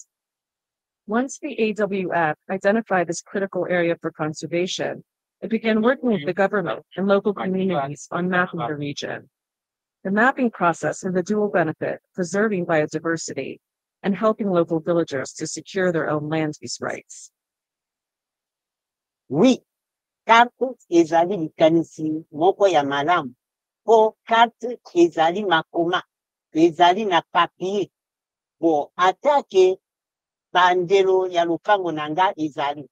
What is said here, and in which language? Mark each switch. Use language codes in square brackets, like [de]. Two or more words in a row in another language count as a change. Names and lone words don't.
[en] Once the AWF identified this critical area for conservation, it began working with the government and local communities on mapping the region. The mapping process has a dual benefit, preserving biodiversity and helping local villagers to secure their own land use rights. [ln] Oui, carte ezali likanisi moko ya malamu. Po carte ezali makoma, ezali na papier. Bo atake bandelo ya lupango nanga ezali.